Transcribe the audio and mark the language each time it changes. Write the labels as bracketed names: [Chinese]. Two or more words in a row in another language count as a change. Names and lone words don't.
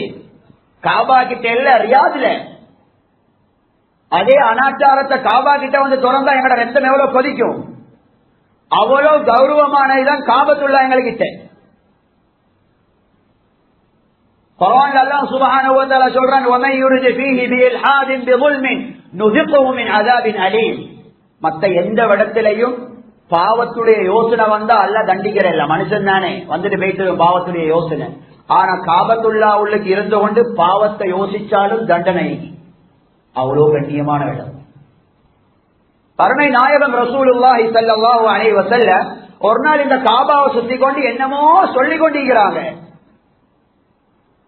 [Tamil] காபா கிட்ட இல்ல, ரியாத்ல. அதே அனாச்சாரத்தை காபா கிட்ட வந்து திறந்தா எங்கட ரத்தம் எவ்வளவு கொதிக்கும். அவ்வளவு கௌரவமானதுதான் காபத்துல்லா எங்ககிட்ட. குர்ஆன்ல அல்லாஹ் [Arabic] سبحانه وتعالى [Tamil] சொல்றான், [Arabic] وَمَن يُرِدْ فِيهِ بِإِلْحَادٍ بِظُلْمٍ نُذِقْهُ مِنْ عَذَابٍ أَلِيمٍ. [Tamil] மத்த எந்த இடத்திலையும் பாவத்துடைய யோசனை வந்தா அல்லாஹ் தண்டிக்கிறல்ல, மனுஷன் தானே வந்துட்டு போயிட்டு பாவத்துடைய யோசனை. ஆனா காபத்துல்லா உள்ளுக்கு இருந்து கொண்டு பாவத்தை யோசிச்சாலும் தண்டனை. அவ்வளவு கண்ணியமான இடம். கருணை நாயகம் [Arabic] رسول الله صلى الله عليه وسلم [Tamil] ஒரு நாள் இந்த காபாவை சுத்தி கொண்டு என்னமோ சொல்லிக் கொண்டிருக்கிறாங்க.